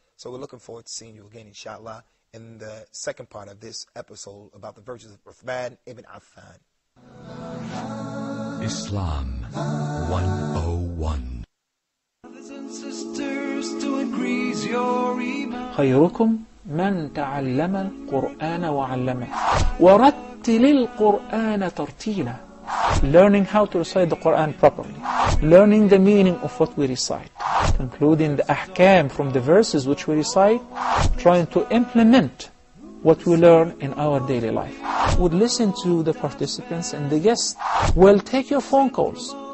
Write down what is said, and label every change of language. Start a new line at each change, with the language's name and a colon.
English: So we're looking forward to seeing you again, inshallah, in the second part of this episode about the virtues of Uthman ibn Affan. Islam 101. Brothers and sisters, to increase your iman.
Arabic: خيركم من تعلم القرآن وعلمه ورتل القرآن ترتيلا.
English: Learning how to recite the Quran properly, learning the meaning of what we recite, including the ahkam from the verses which we recite, trying to implement what we learn in our daily life. We'll listen to the participants and the guests. We'll take your phone calls.